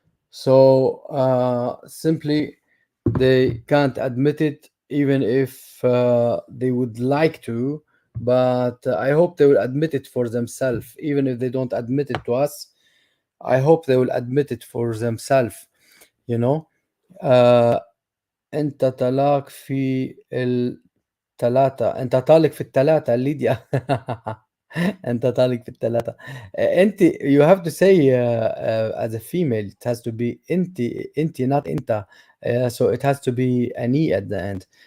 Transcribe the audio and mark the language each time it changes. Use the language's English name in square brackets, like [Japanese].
[English] So simply they can't admit it, even if they would like to. But I hope they will admit it for themselves, even if they don't admit it to us. I hope they will admit it for themselves. [Arabic] You know, uh, انت طلاق في الثلاثة، انت طالق في الثلاثة ليديا. انت طالق في الثلاثة. [English] انت you have to say as a female it has to be انت not انت. So it has to be an e at the end.